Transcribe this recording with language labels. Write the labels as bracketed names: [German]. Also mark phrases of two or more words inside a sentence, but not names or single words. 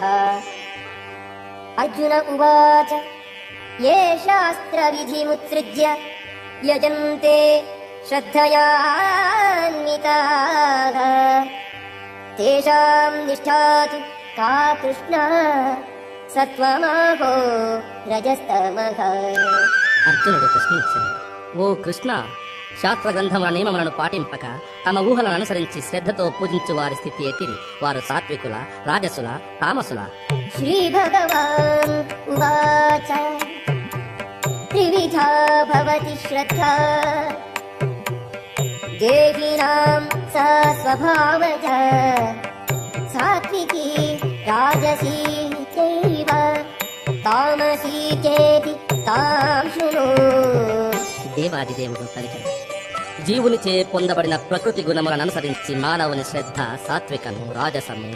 [Sanskrit] अर्जुन उवाच ये शास्त्रविधिमुत्सृज्य यजन्ते श्रद्धयान्विताः तेषां निष्ठा तु का कृष्ण सत्त्वमाहो रजस्तमः। [Telugu] అర్జునుడు ప్రశ్నించాడు, ఓ కృష్ణ, శాస్త్ర గ్రంథముల నియమములను పాటింపక తమ ఊహలను అనుసరించి శ్రద్ధతో పూజించు వారి స్థితి ఎట్టిది? వారు సాత్వికుల, రాజసుల, తామసుల? [Sanskrit] श्रीभगवान् उवाच त्रिविधा भवति श्रद्धा देहिनां सा स्वभावजा सात्विकी राजसी चैव तामसी चेति तां शृणु। [Telugu] దేవాదిదేవుడు పలికాడు, జీవునిచే పొందబడిన ప్రకృతి గుణములను అనుసరించి మానవుని శ్రద్ధ సాత్వికము, రాజసము,